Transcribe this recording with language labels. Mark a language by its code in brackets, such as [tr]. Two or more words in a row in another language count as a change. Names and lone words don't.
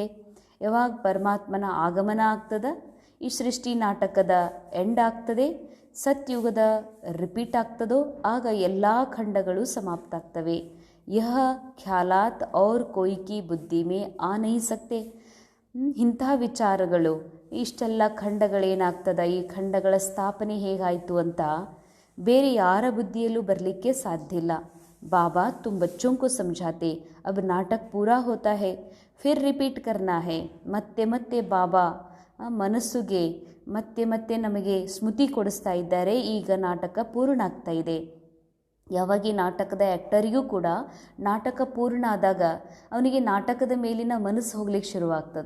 [kn] ಯಾವಾಗ ಪರಮಾತ್ಮನ ಆಗಮನ ಆಗ್ತದೆ, ಈ ಸೃಷ್ಟಿ ನಾಟಕದ ಎಂಡ್ ಆಗ್ತದೆ, ಸತ್ಯುಗದ ರಿಪೀಟ್ ಆಗ್ತದೋ ಆಗ ಎಲ್ಲ ಖಂಡಗಳು ಸಮಾಪ್ತ ಆಗ್ತವೆ. [hi] यह ख्यालात और कोई की बुद्धि में आ नहीं सकते. [kn] ಇಂಥ ವಿಚಾರಗಳು, ಇಷ್ಟೆಲ್ಲ ಖಂಡಗಳೇನಾಗ್ತದ, ಈ ಖಂಡಗಳ ಸ್ಥಾಪನೆ ಹೇಗಾಯಿತು ಅಂತ ಬೇರೆ ಯಾರ ಬುದ್ಧಿಯಲ್ಲೂ ಬರಲಿಕ್ಕೆ ಸಾಧ್ಯ ಇಲ್ಲ. [hi] बाबा तुम बच्चों को समझाते, अब नाटक पूरा होता है, फिर रिपीट करना है. [kn] ಮತ್ತೆ ಮತ್ತೆ ಬಾಬಾ ಮನಸ್ಸುಗೆ ಮತ್ತೆ ಮತ್ತೆ ನಮಗೆ ಸ್ಮೃತಿ ಕೊಡಿಸ್ತಾ ಇದ್ದಾರೆ, ಈಗ ನಾಟಕ ಪೂರ್ಣ ಆಗ್ತಾ ಇದೆ. ಯಾವಾಗ ಈ ನಾಟಕದ ಆ್ಯಕ್ಟರಿಗೂ ಕೂಡ ನಾಟಕ ಪೂರ್ಣ ಆದಾಗ ಅವನಿಗೆ ನಾಟಕದ ಮೇಲಿನ ಮನಸ್ಸು ಹೋಗ್ಲಿಕ್ಕೆ ಶುರುವಾಗ್ತದೆ.